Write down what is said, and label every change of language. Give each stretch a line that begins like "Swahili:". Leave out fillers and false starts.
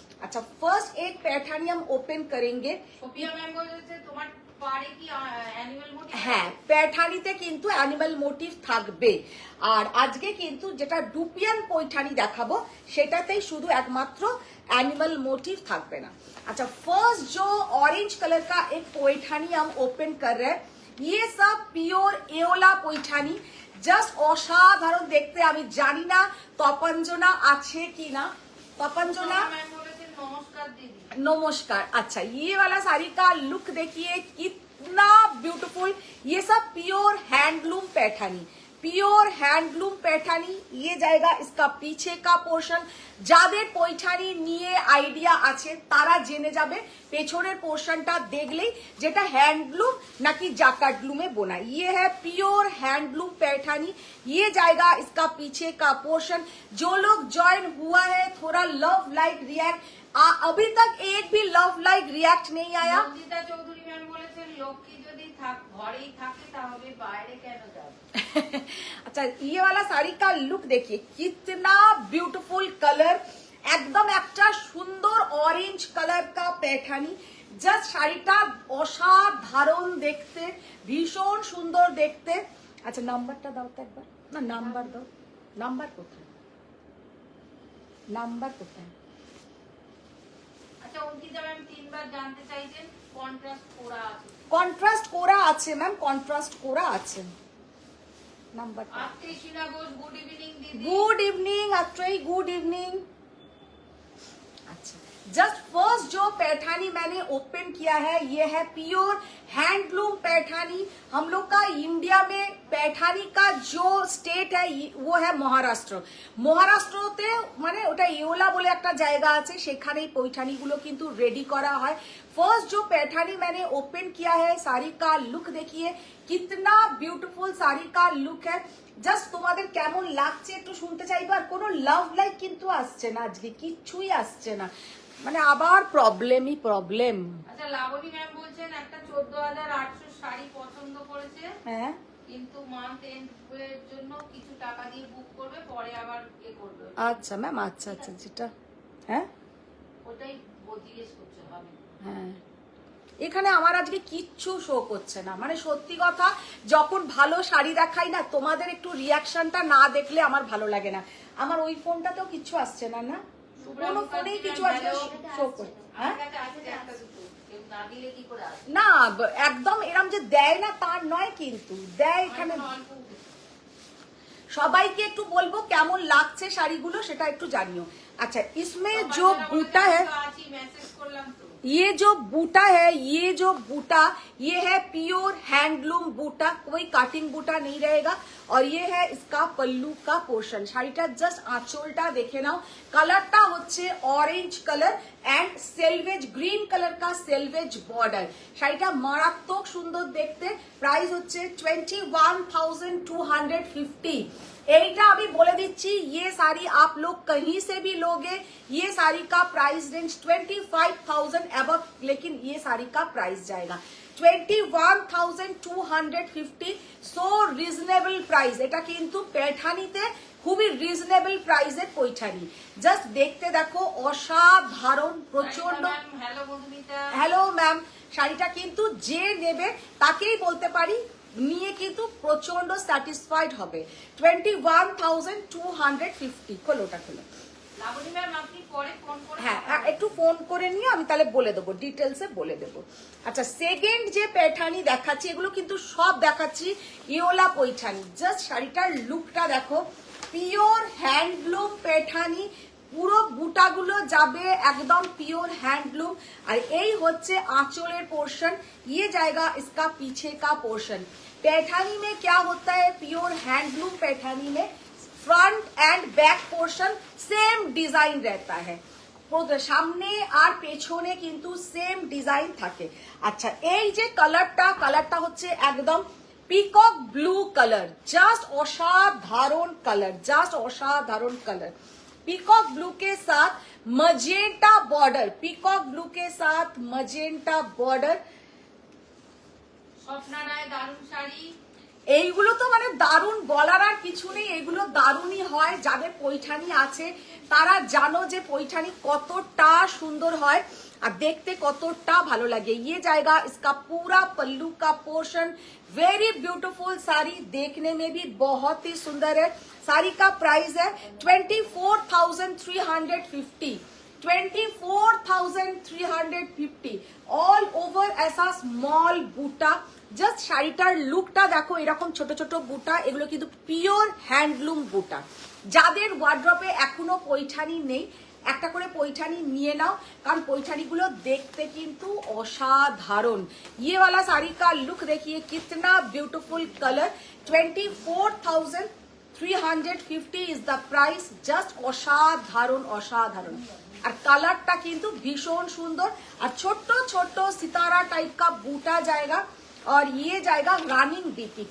Hindi: अच्छा, फर्स्ट एक पैठानी हम ओपन करेंगे।
Bangla: সোফিয়া ম্যাম বলেছে তোমার পারে কি অ্যানিমাল মোটিভ? হ্যাঁ, पैठानीতে কিন্তু অ্যানিমাল মোটিভ থাকবে। আর আজকে কিন্তু যেটা ডুপিয়ান पैठानी দেখাবো সেটাতেই শুধু একমাত্র एनिमल मोटिव থাকবে না।
Hindi: अच्छा, फर्स्ट जो ऑरेंज कलर का एक पैठानी हम ओपन कर रहे हैं, ये सब प्योर एओला पैठानी,
Bangla: জাস্ট অসাধারণ দেখতে। আমি জানি না তপঞ্জনা আছে কিনা। তপঞ্জনা
Hindi: नमस्कार दीदी। नमस्कार। अच्छा, ये वाला साड़ी का लुक देखिए कितना ब्यूटीफुल, ये सब pure handloom Paithani, pure handloom Paithani. ये जाएगा इसका पीछे का पोर्शन।
Bangla: যাদের পৈঠানি নিয়ে আইডিয়া আছে তারা জেনে যাবে পেছনের পোর্শনটা দেখলেই যেটা হ্যান্ডলুম নাকি জাকার্ডলুমে বোনা।
Hindi: ये है प्योर हैंडलूम पैठानी, ये जाएगा इसका पीछे का पोर्शन। जो लोग ज्वाइन हुआ है थोड़ा लव लाइक रिएक्ट, अभी तक एक भी लव लाइक रिएक्ट नहीं आया।
Bangla: নন্দিতা চৌধুরী ম্যাম বলেছেন লক্ষ্মী যদি ঘরেই থাকে তাহলে বাইরে কেন যাবে?
Hindi: अच्छा, ये वाला साड़ी का लुक देखिए कितना ब्यूटीफुल कलर, एकदम
Bangla: একটা সুন্দর অরেঞ্জ কালার
Hindi: का पैठानी।
Bangla: জাস্ট শাড়িটা অসাধারণ দেখতে, ভীষণ সুন্দর দেখতে। আচ্ছা, নাম্বারটা দাও তো একবার, না নাম্বার দাও, নাম্বার কোথায়, নাম্বার কোথায়? আচ্ছা, অঙ্কিতা ম্যাম তিনবার জানতে চাইছেন কন্ট্রাস্ট করা আছে। কন্ট্রাস্ট করা আছে ম্যাম, কন্ট্রাস্ট করা আছে। নাম্বারটা। আত্রিশিনা ঘোষ গুড ইভিনিং দিদি।
Hindi: Good evening Atreya, good evening. अच्छा, जस्ट फर्स्ट जो पैठानी मैंने ओपन किया है ये है प्योर हैंडलूम पैठानी। हम लोग का इंडिया में पैठानी का जो स्टेट है वो है महाराष्ट्र।
Bangla: মহারাষ্ট্রতে মানে ওটা ইওলা বলে একটা জায়গা আছে, সেখানেই पैठानीগুলো কিন্তু রেডি করা হয়।
Hindi: फर्स्ट जो पैठानी मैंने ओपन किया है, साड़ी का लुक देखिए कितना ब्यूटीफुल साड़ी का लुक है।
Bangla: জাস্ট তোমাদের কেমন লাগছে একটু শুনতে চাইবো। আর কোনো লাভ লাইক কিন্তু আসছে না, আজকে কিচ্ছুই আসছে না, মানে আবার প্রবলেমই প্রবলেম। আচ্ছা, লাবণী ম্যাম বলছেন একটা 14,800 শাড়ি পছন্দ করেছে, হ্যাঁ, কিন্তু মান্থ এন্ড এর জন্য কিছু টাকা দিয়ে বুক করবে, পরে আবার এ করবে। আচ্ছা ম্যাম, আচ্ছা আচ্ছা, যেটা হ্যাঁ ওটাই জিজ্ঞেস করছে হবে। হ্যাঁ, এখানে আমার আজকে কিচ্ছু শো করছে না, মানে সত্যি কথা, যখন ভালো শাড়ি দেখাই না তোমাদের একটু রিয়াকশনটা না দেখলে আমার ভালো লাগে না। আমার ওই ফোনটাতেও কিচ্ছু আসছে না, না কোনো ফোনেই কিছু আজকে শো করে হ্যাঁ আমার কাছে আছে একটা দুটো, কেউ না দিলে কি করে আসবে? না একদম এরম যে দেয় না তার নয়, কিন্তু দেয় এখানে। এখন অল্প উঠেছে। সবাইকে একটু বলবো কেমন লাগছে শাড়িগুলো সেটা একটু জানিও।
Hindi: अच्छा इसमें जो
Bangla: বাচ্চারা বলে
Hindi: बूटा
Bangla: যে
Hindi: है,
Bangla: আমি তো আছি, মেসেজ করলাম তো।
Hindi: ये जो बूटा है, ये जो बूटा ये है प्योर हैंडलूम बूटा, कोई काटिंग बूटा नहीं रहेगा। और ये है इसका पल्लू का पोर्शन।
Bangla: শাড়িটা জাস্ট আঁচলটা দেখে নাও, কালারটা হচ্ছে orange colour and সেলভেজ green colour কা সেলভেজ বর্ডার। শাড়িটা মারাত্মক সুন্দর দেখতে। প্রাইস হচ্ছে 21,250। এইটা আমি বলে দিচ্ছি,
Hindi: ये साड़ी आप लोग कहीं से भी लोगे, ये साड़ी का प्राइस रेंज 25,000 अबव, लेकिन ये साड़ी का प्राइस जाएगा 21,250।
Bangla: So reasonable price. এটা কিন্তু পেঠানিতে খুবই রিজনেবল প্রাইসের পৈঠানি। জাস্ট দেখতে দেখো অসাধারণ, প্রচন্ড। হ্যালো মধুমিতা। হ্যালো ম্যাম, শাড়িটা কিন্তু যে নেবে তাকেই বলতে পারি নিয়ে কিন্তু প্রচন্ড স্যাটিসফাইড হবে। 21,250। খোলো ওটা খোলো। লাবণী ম্যাম আপনি পরে ফোন করে হ্যাঁ একটু ফোন করে নিয়ে আমি তাহলে বলে দেবো, ডিটেলসে বলে দেবো। আচ্ছা সেকেন্ড যে পেঠানি দেখাচ্ছি, এগুলো কিন্তু সব দেখাচ্ছি ইয়োলা পৈঠানি। জাস্ট শাড়িটার লুকটা দেখো, পিওর হ্যান্ডলুম পেঠানি, পুরো বুটাগুলো যাবে একদম পিওর हैंडलूम।
Hindi: और यही হচ্ছে आंचलेर पोर्शन, ये जाएगा इसका पीछे का पोर्शन। पैठानी में क्या होता है, प्योर हैंडलूम पैठानी में front end back portion same design रहता है,
Bangla: সামনে আর পেছনে কিন্তু সেম ডিজাইন থাকে। আচ্ছা এই যে কালারটা হচ্ছে একদম পিকক ব্লু কালার, জাস্ট অসাধারণ কালার, জাস্ট অসাধারণ কালার।
Hindi: पीकॉक ब्लू के साथ मजेंटा बॉर्डर, पीकॉक ब्लू के साथ मजेंटा बॉर्डर।
Bangla: স্বপ্না রায় দারুণ শাড়ি। এইগুলো তো মানে দারুণ, বলার আর কিছু নেই, এগুলো দারুণই হয়। যাদের পৈঠানি আছে তারা জানো যে পৈঠানি কতটা সুন্দর হয় আর দেখতে কতটা ভালো লাগে।
Hindi: ये जाएगा इसका पूरा पल्लू का पोर्शन, वेरी ब्यूटीफुल साड़ी, देखने में भी बहुत ही सुंदर है। साड़ी का प्राइस है 24,350, 24,350 ऑल ओवर। ऐसा स्मॉल बूटा,
Bangla: জাস্ট শাড়িটার লুকটা দেখো, এরকম ছোট ছোট বুটা, এগুলো কিন্তু পিওর হ্যান্ডলুম বুটা। যাদের ওয়ার্ড্রপে এখনো পৈঠানি নেই একটা করে পৈঠানি নিয়ে নাও, কারণ পৈঠানিগুলো দেখতে কিন্তু অসাধারণ।
Hindi: ये वाला साड़ी का लुक देखिए कितना beautiful colour. 24,350 is the price.
Bangla: Just অসাধারণ অসাধারণ। আর কালারটা কিন্তু ভীষণ সুন্দর। আর ছোট্ট ছোট্ট সিতারা টাইপ
Hindi: का बूटा जाएगा और ये जाएगा रनिंग बीपी।